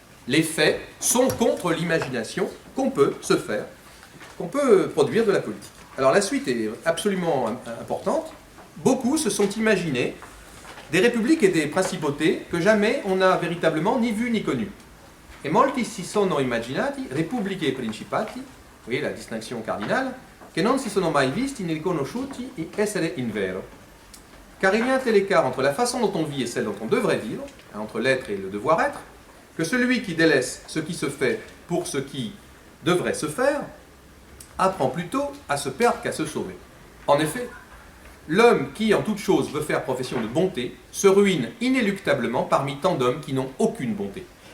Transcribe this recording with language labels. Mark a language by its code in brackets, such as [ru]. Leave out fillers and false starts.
[fr] Les faits sont contre l'imagination qu'on peut se faire, qu'on peut produire de la politique. Alors la suite est absolument importante. Beaucoup se sont imaginés des républiques et des principautés que jamais on n'a véritablement ni vues ni connues. [it] Et molti si sono immaginati repubbliche e principati, [fr] vous voyez la distinction cardinale, [it] che non si sono mai visti ni riconosciuti e essere in vero. [fr] Car il y a un tel écart entre la façon dont on vit et celle dont on devrait vivre, entre l'être et le devoir être, que celui qui délaisse ce qui se fait pour ce qui devrait se faire, apprend plutôt à se perdre qu'à se sauver. En effet, l'homme qui, en toute chose, veut faire profession de bonté, se ruine inéluctablement parmi tant d'hommes qui n'ont aucune bonté.